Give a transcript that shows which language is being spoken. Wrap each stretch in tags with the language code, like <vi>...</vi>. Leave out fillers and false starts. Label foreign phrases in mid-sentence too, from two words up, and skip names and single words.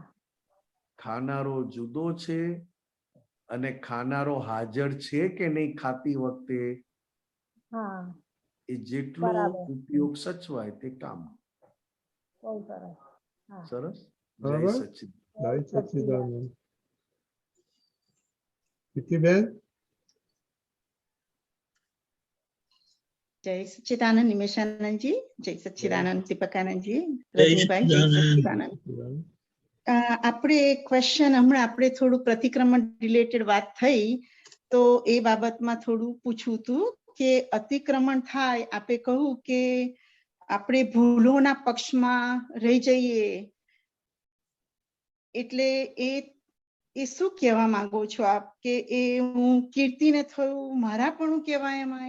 <gu>ખાનારો જુદો છે અને ખાનારો હાજર છે કે નહીં ખાતી વખતે, હા એ જેટલો બરાબર ઉપયોગ સચવાય તે કામ. બહુ સરસ હા સરસ. જય બરાબર. સચ્ચિદ. જય સચ્ચિદાનંદ. પ્રીતિબેન.</gu> <hi>जय सच्चिदानंद निमेशानंद जी, जय सच्चिदानंद दीपकानंद जी,</hi> <gu>જય रजनीभाई, जय સચ્ચિદાનંદ. सच्चिदानंद. આપણે ક્વેશ્ચન હમણાં આપણે થોડું પ્રતિક્રમણ રિલેટેડ વાત થઈ તો એ બાબતમાં થોડું પૂછવું હતું કે અતિક્રમણ થાય, આપે કહ્યું કે આપણે ભૂલોના પક્ષમાં રહી જઈએ એટલે એ શું કહેવા માંગો છો આપ કે એ હું કીર્તિને થયું મારાપણું કહેવાય એમાં?</gu>